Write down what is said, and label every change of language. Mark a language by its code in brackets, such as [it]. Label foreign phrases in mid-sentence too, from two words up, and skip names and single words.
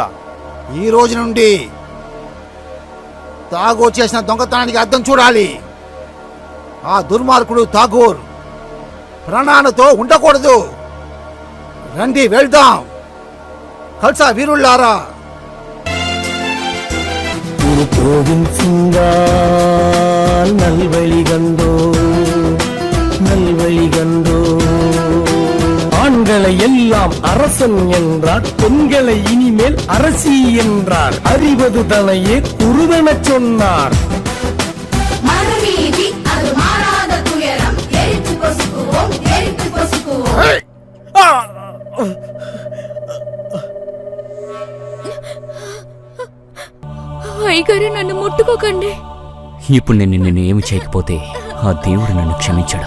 [te] ఈ రోజు నుండి ఠాగూర్ చేసిన దొంగతనానికి అర్థం చూడాలి. ఆ దుర్మార్గుడు ఠాగూర్ ప్రాణాలతో ఉండకూడదు. రండి వెళ్దాం. ఖల్సా వీరుల్లారా, [ta] ஆண்களை எல்லாம் அரசன் என்றார், பெண்களை இனிமேல் அரசி என்றார். அறிவது தனையே குருவெனச் சொன்னார். [te] అయ్యగారు, నన్ను ముట్టుకోకండి. ఇప్పుడు నేను నిన్ను ఏమి చేయకపోతే ఆ దేవుడు నన్ను క్షమించడు.